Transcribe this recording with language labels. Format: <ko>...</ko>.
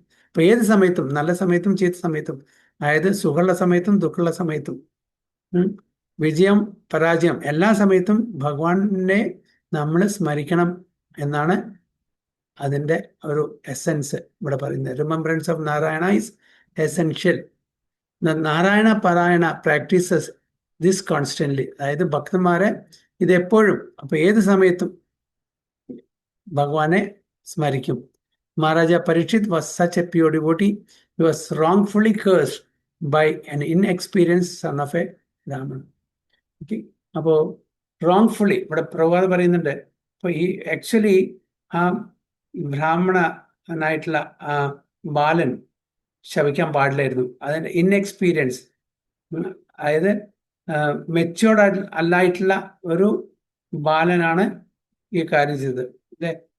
<ml>ഇപ്പൊ ഏത് സമയത്തും, നല്ല സമയത്തും ചീത്ത സമയത്തും, അതായത് സുഖമുള്ള സമയത്തും ദുഃഖമുള്ള സമയത്തും, വിജയം പരാജയം, എല്ലാ സമയത്തും ഭഗവാനെ നമ്മൾ സ്മരിക്കണം എന്നാണ് അതിൻ്റെ ഒരു എസെൻസ് ഇവിടെ പറയുന്നത്.</ml> <en>Remembrance of Narayana is essential. Narayana parayana practises this constantly.</en> <ml>അതായത് ഭക്തന്മാരെ ഇതെപ്പോഴും, അപ്പൊ ഏത് സമയത്തും ഭഗവാനെ സ്മരിക്കും.</ml> <en>Maharaja Parikshit was such a pure devotee. He was wrongfully cursed by an inexperienced son of a Brahman. Okay.</en> <ml>അപ്പോൾ wrongfully ഇവിടെ പ്രവാദ പറയുന്നുണ്ട്. അപ്പോൾ ഈ ആക്ച്വലി ആ ബ്രാഹ്മണനായിട്ടുള്ള ആ ബാലൻ ശപിക്കാൻ പാടില്ലായിരുന്നു. അതിൻ്റെ ഇൻഎക്സ്പീരിയൻസ്, അതായത് മെച്യൂർഡ് അല്ലായിട്ടുള്ള ഒരു ബാലനാണ് ഈ കാര്യം ചെയ്തത്. അല്ലേ?</ml>